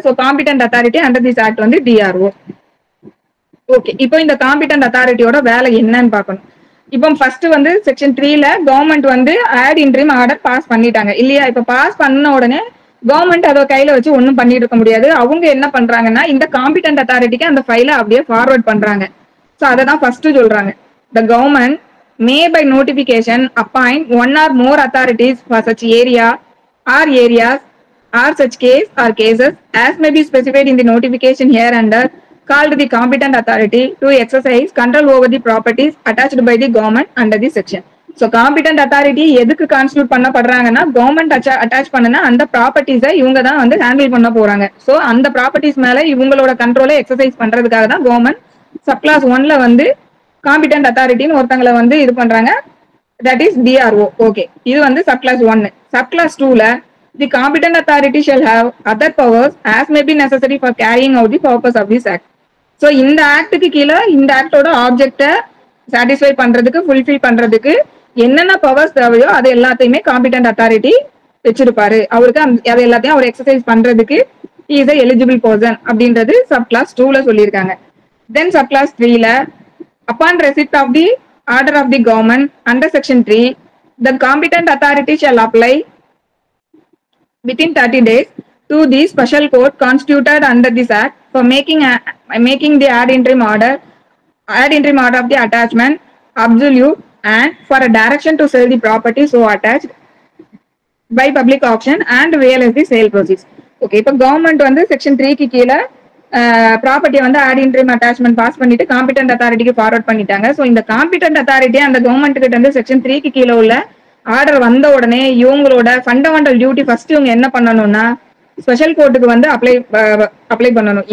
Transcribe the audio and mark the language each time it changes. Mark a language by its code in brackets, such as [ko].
[ta] So competent authority under this act வந்து DRO. Okay, இப்போ இந்த காம்பிடன்ட் அத்தாரிட்டியோட வேலை என்னன்னு பார்க்கணும். இப்போ ஃபர்ஸ்ட் வந்து செக்ஷன் 3ல கவர்மெண்ட் வந்து ஆட் இன்ட்ரீம் ஆர்டர் பாஸ் பண்ணிட்டாங்க இல்லையா? இப்ப பாஸ் பண்ண உடனே கவர்மெண்ட் அதை கையில வச்சு ஒன்னும் பண்ணிட்டு இருக்க முடியாது. அவங்க என்ன பண்றாங்கன்னா இந்த காம்பிடன்ட் அத்தாரிட்டிக்கு அந்த ஃபைலை அப்படியே ஃபார்வர்ட் பண்றாங்க. சோ அதை தான் ஃபர்ஸ்ட் சொல்றாங்க. [en] The government may by notification appoint one or more authorities for such area or areas or such case or cases as may be specified in the notification hereunder called the competent authority to exercise control over the properties attached by the government under this section. [ta] So competent authority எதுக்கு constitute பண்ணப்படுறாங்கன்னா government attach பண்ணனா அந்த ப்ராப்பர்ட்டிஸை இவங்க தான் வந்து handle பண்ண போறாங்க. So அந்த properties மேல இவங்களோட கண்ட்ரோலை எக்ஸசைஸ் பண்றதுக்காக தான் கவர்மெண்ட் சப்கிளாஸ் 1ல வந்து காம்பிடன்ட் அத்தாரிட்டின்னு ஒருத்தங்களை வந்து இது பண்றாங்க. That is DRO. ஓகே, இது வந்து subclass 1. Subclass 2ல [en] The competent authority shall have other powers as may be necessary for carrying out the purpose of this act. [ta] So இந்த ஆக்டுக்கு கீழே இந்த ஆக்டோட ஆப்ஜெக்டை சாட்டிஸ்ஃபை பண்றதுக்கு ஃபுல்ஃபில் பண்றதுக்கு என்னென்ன பவர்ஸ் தேவையோ அது எல்லாத்தையுமே காம்பிடன்ட் அத்தாரிட்டி வச்சிருப்பாரு. அவருக்கு அது எல்லாத்தையும் அவர் எக்ஸசைஸ் பண்றதுக்கு இஸ் எ எலிஜிபிள் பர்சன் அப்படின்றது சப்கிளாஸ் 2ல சொல்லியிருக்காங்க. தென் subclass 3ல [en] upon receipt of the order of the government under section 3 the competent authority shall apply within 30 days to the special court constituted under this act for making the ad interim order of the attachment absolute and for a direction to sell the property so attached by public auction and realize the sale proceeds. [ta] Okay, இப்போ government வந்து section 3க்கு கீழே ப்ராப்பர்ட்டியை வந்து add interim attachment pass பண்ணிட்டு competent அத்தாரிட்டிக்கு forward பண்ணிட்டாங்க. So இந்த competent authority அந்த government கிட்ட இருந்து செக்ஷன் 3க்கு கீழே உள்ள ஆர்டர் வந்த உடனே இவங்களோட ஃபண்டமெண்டல் டியூட்டி ஃபர்ஸ்ட் இவங்க என்ன பண்ணணும்னா ஸ்பெஷல் கோர்ட்டுக்கு வந்து அப்ளை பண்ணணும்.